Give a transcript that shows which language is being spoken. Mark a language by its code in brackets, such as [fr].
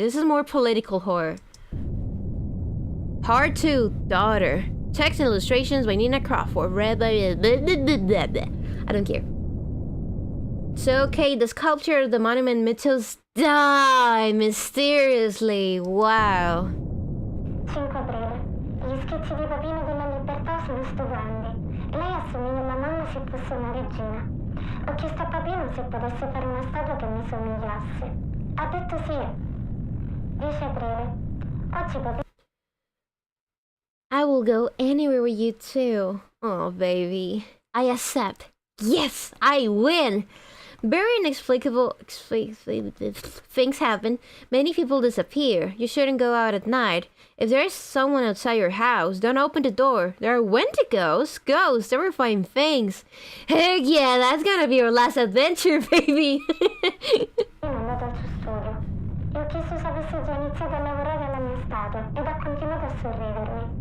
[en] This is more political horror. Part 2, Daughter. Text and illustrations by Nina Crawford. Read by... I don't care. So, okay, the sculpture of the monument mythos died mysteriously. Wow. [it] 5 aprile. Gli schizzi di Papino della Libertà sono stupendi. Lei assomiglia alla mamma se fosse una regina. Ho chiesto a Papino se potesse fare una statua che mi somigliasse. Ha detto sì. 10 aprile. Oggi Papino... [en] I will go anywhere with you too. Oh, baby. I accept. Yes, I win. Very inexplicable things happen. Many people disappear. You shouldn't go out at night. If there's someone outside your house, don't open the door. There are Wendigos, ghosts, terrifying things. Heck yeah, that's gonna be your last adventure, baby. [it] è andato al suo studio. E ho chiesto se avesse già iniziato a lavorare alla mia statua ed ha continuato a sorridermi.